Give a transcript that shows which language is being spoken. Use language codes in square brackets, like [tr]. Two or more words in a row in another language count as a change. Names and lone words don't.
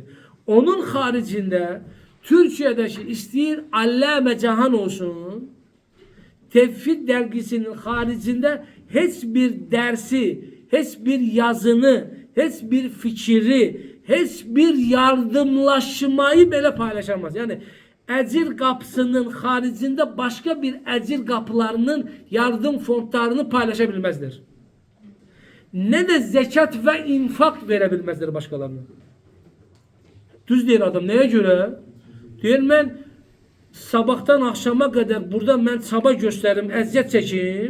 [tr] Onun haricinde Türkiye'deki isteyir Allame Cahan olsun Tevhid dergisinin haricinde hiçbir dersi, hiçbir yazını, hiçbir fikri, hiçbir yardımlaşmayı böyle paylaşamaz. [az] Yani əcir qapısının xaricində başqa bir əcir qapılarının yardım fondlarını paylaşa bilməzlər. Nə də zəkat və infaq verə bilməzlər başqalarına. Düz deyir adam. Nəyə görə? Deyir, mən sabahdan axşama qədər burada mən çaba göstərim, əziyyət çəkim.